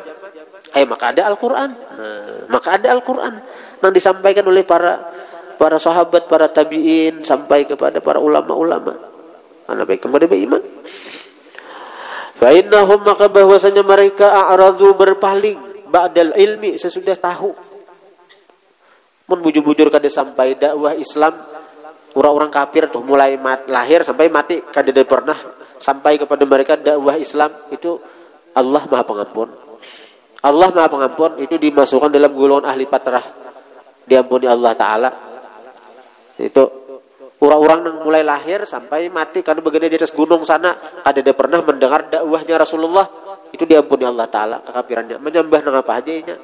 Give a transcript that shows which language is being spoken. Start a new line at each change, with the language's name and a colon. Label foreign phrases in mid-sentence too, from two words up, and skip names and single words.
Indonesian: Maka ada Al-Quran. Maka ada Al-Quran yang disampaikan oleh para sahabat, para tabi'in, sampai kepada para ulama-ulama. Karena baik kepada beriman.
Arabic: فإنهم,
Indonesian: maka bahwasanya mereka a'radu, berpaling,
Arabic: بعد العلم,
Indonesian: sesudah tahu.
Banjar: Mun bujur-bujur kada sampai dakwah Islam, orang-orang kafir tuh mulai lahir sampai mati kada pernah sampai kepada mereka dakwah Islam.
Indonesian: Itu Allah Maha Pengampun. Allah Maha Pengampun itu dimasukkan dalam golongan ahli patrah, diampuni Allah Ta'ala.
Banjar: Itu orang-orang yang mulai lahir sampai mati karena begini di atas gunung sana kada pernah mendengar dakwahnya Rasulullah, itu diampuni Allah Ta'ala kekafirannya, menyembah nang apa aja nya.